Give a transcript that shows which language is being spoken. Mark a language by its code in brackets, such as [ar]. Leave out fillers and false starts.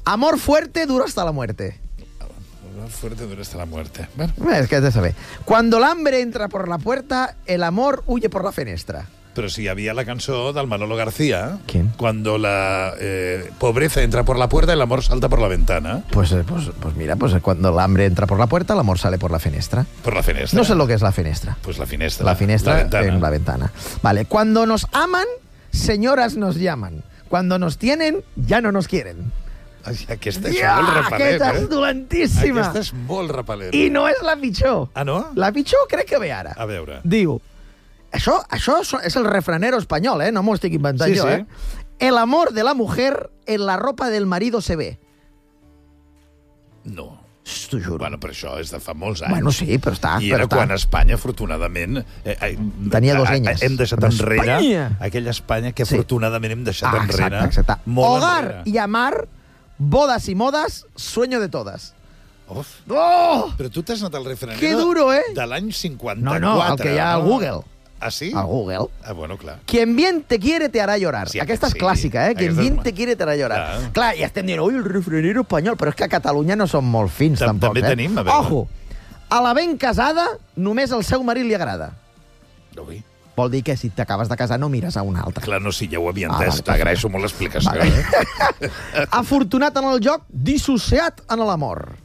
[es] Amor fuerte dura hasta la muerte. Amor fuerte dura hasta la muerte. Bueno. Es que [ca] has de saber. [es] Cuando el hambre entra por la puerta, el amor huye por la fenestra. [ca] Però si hi havia la cançó del Manolo García... [es] ¿Quién? Cuando la pobreza entra por la puerta, el amor salta por la ventana. Pues mira, pues cuando el hambre entra por la puerta, el amor sale por la fenestra. Por la fenestra. No sé lo que es la fenestra. Pues la fenestra. La fenestra en la ventana. Vale, cuando nos aman, señoras nos llaman. Cuando nos tienen, ya no nos quieren. [ca] Ay, aquesta és molt repelent, aquesta és dolentíssima. Aquesta és molt repelent. I no és la pitjor. Ah, no? La pitjor crec que ve ara. A veure. Diu... Això és el refranero espanyol, eh? No m'ho estic inventant jo. [es] El amor de la mujer en la ropa del marido se ve. [ca] No. T'ho juro. Bueno, però això és de fa molts anys. Bueno, sí, però està. I era quan Espanya, afortunadament... Tenia dos anys. Hem deixat enrere aquella Espanya que afortunadament hem deixat enrere. Exacte. [es] Hogar i amar, bodas y modas, sueño de todas. [ca] Però tu t'has anat al refranero... [es] Qué duro, eh? [ca] De l'any 54. No, el que hi ha al Google. Ah, sí? A Google. Ah, bueno, clar. [es] Quien bien te quiere te hará llorar. [ca] Sí, aquesta és clàssica, eh? [es] Quien bien te quiere te hará llorar. [ca] Clar, i estem dient, ui, el refranero espanyol, però és que a Catalunya no som molt fins, tampoc. També tenim, a veure. Ojo, a la ben casada només el seu marit li agrada. Ui. Vol dir que si t'acabes de casar no mires a una altra. Clar, no, sí, ja ho havia entès. T'agraeixo molt l'explicació. Vale. Afortunat en el joc, dissociat en l'amor.